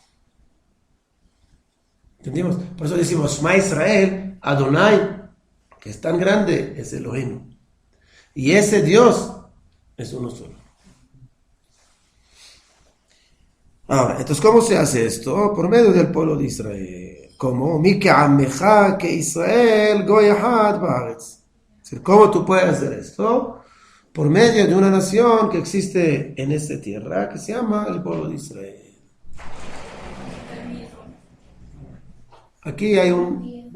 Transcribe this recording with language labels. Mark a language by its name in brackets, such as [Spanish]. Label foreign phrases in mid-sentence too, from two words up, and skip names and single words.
[Spanish] ¿Entendimos? Por eso decimos [Hebrew] שמע ישראל, אדני, [Spanish] que es tan grande, es Elohim. Y ese Dios es uno solo. Ahora, entonces, ¿cómo se hace esto? Por medio del pueblo de Israel. [Hebrew] ¿Cómo? מי כעמך כ ישראל גוי אחד בארץ. [Spanish] Es decir, ¿cómo tú puedes hacer esto? Por medio de una nación que existe en esta tierra, que se llama el pueblo de Israel. Aquí hay un...